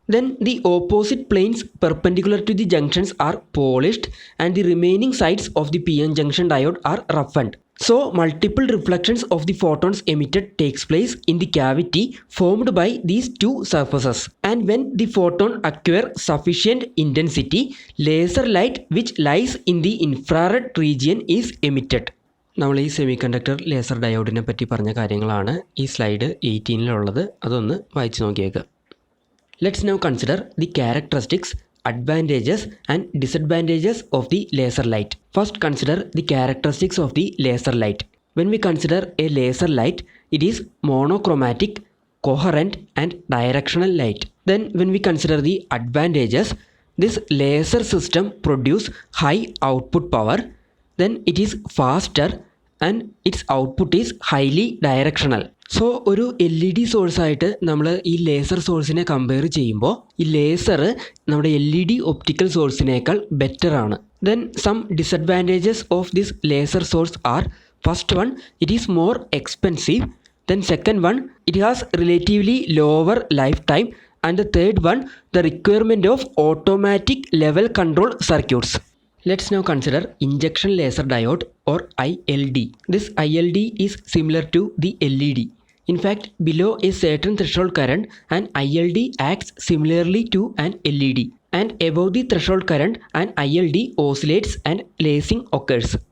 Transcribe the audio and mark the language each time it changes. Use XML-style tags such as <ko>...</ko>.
<en>Then the opposite planes perpendicular to the junctions are polished and the remaining sides of the PN junction diode are roughened. So multiple reflections of the photons emitted takes place in the cavity formed by these two surfaces. And when the photon acquire sufficient intensity, laser light which lies in the infrared region is emitted.</en> <ml>നമ്മൾ ഈ semiconductor laser ഡയോഡിനെ പറ്റി പറഞ്ഞ കാര്യങ്ങളാണ് ഈ slide 18-ലുള്ളത്. അതൊന്ന് വായിച്ചു നോക്കിയേക്കുക.</ml> <en>Let's now consider the characteristics, advantages and disadvantages of the laser light. First, consider the characteristics of the laser light. When we consider a laser light, it is monochromatic, coherent and directional light. Then when we consider the advantages, this laser system produce high output power. Then it is faster and its output is highly directional.</en> <ml>So ഒരു LED സോഴ്സായിട്ട് നമ്മൾ ഈ laser സോഴ്സിനെ compare ചെയ്യുമ്പോൾ ഈ laser നമ്മുടെ LED optical സോഴ്സിനേക്കാൾ better ആണ്.</ml> <en>Then some disadvantages of this laser source are: first one, it is more expensive. Then second one, it has relatively lower life time. And the third one, the requirement of automatic level control circuits. Let's now consider injection laser diode or ILD. This ILD is similar to the LED. In fact, below a certain threshold current, an ILD acts similarly to an LED. And above the threshold current, an ILD oscillates and lasing occurs.</en>